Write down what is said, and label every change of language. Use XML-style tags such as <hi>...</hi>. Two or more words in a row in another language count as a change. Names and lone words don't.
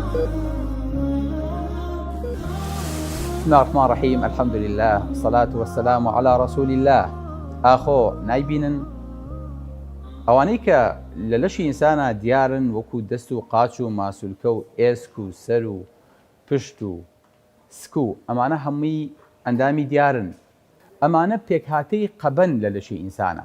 <ar>بسم الله الرحمن الرحيم. الحمد لله والصلاة والسلام على رسول الله.</ar> <ckb>آخو نايبينن ئەوانەی کە لە لەشی ئینسانە دیارن وەکو دەست و قاچ و ماسوولکە و ئێسک و سەر و پشت و سک و ئەمانە هەمووی ئەندامی دیارن. ئەمانە پێکهاتەی قەبەن لە لەشی ئینسانە.</ckb>